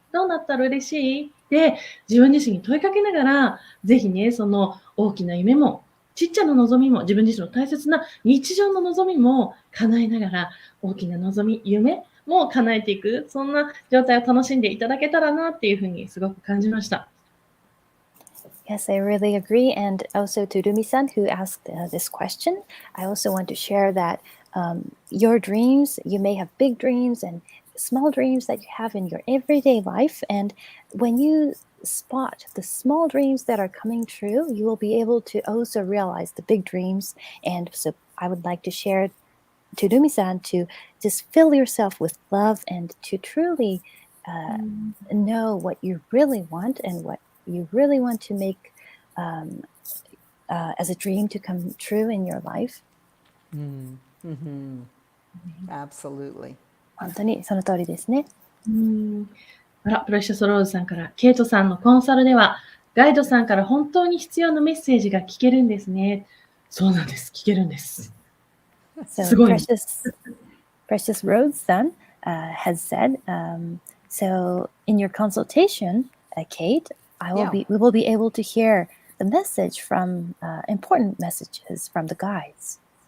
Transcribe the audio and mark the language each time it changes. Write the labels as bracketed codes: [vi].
[ja] どうなったら嬉しい？って自分自身に問いかけながら、ぜひね、その大きな夢も、ちっちゃな望みも、自分自身の大切な日常の望みも叶えながら、大きな望み、夢も叶えていく、そんな状態を楽しんでいただけたらなっていうふうにすごく感じました。 [en] Yes, I really agree. And also to Rumi-san, who asked this question, I also want to share that your dreams, you may have big dreams and small dreams that you have in your everyday life. And when you spot the small dreams that are coming true, you will be able to also realize the big dreams. And so I would like to share to Rumi-san to just fill yourself with love and to truly know what you really want and what you really want to make as a dream to come true in your life. Absolutely. [ja] 本当にその通りですね。あら、プレシャスローズさんから、ケイトさんのコンサルでは、ガイドさんから本当に必要なメッセージが聞けるんですね。そうなんです。聞けるんです。 [en] So [ja] すごい。 [en] Precious Rose-san has said, so in your consultation, Kate, we will be able to hear the message from important messages from the guides.